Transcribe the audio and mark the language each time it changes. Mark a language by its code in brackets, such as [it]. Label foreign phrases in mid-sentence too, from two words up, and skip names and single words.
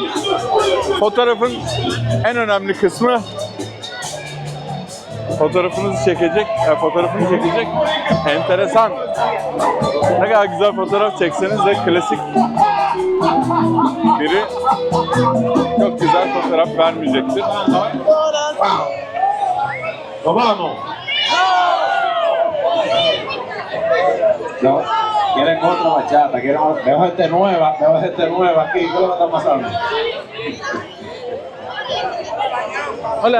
[tr] Fotoğrafın en önemli kısmı fotoğrafını çekecek enteresan. Ne kadar güzel fotoğraf çekseniz de klasik biri çok güzel fotoğraf vermeyecektir. [es] Vamos. No, quieren otra bachata, veo gente nueva aquí, ¿qué es lo que está pasando? Hola.